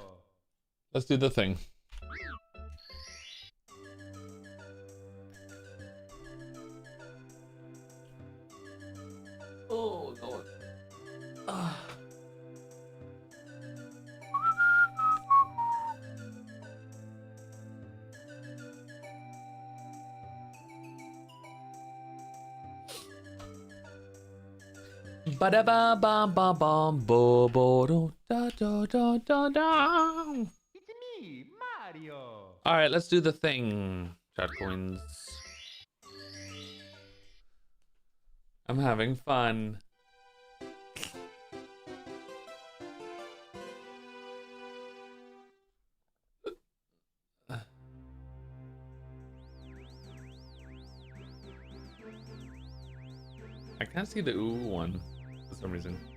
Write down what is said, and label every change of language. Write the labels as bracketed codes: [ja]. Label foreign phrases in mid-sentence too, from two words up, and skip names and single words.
[en] Let's do the thing. Oh god. Ba da ba ba ba ba bo bo do da da da da da. It's me, Mario. All right, let's do the thing. Chat coins. I'm having fun. I can't see the ooh one for some reason.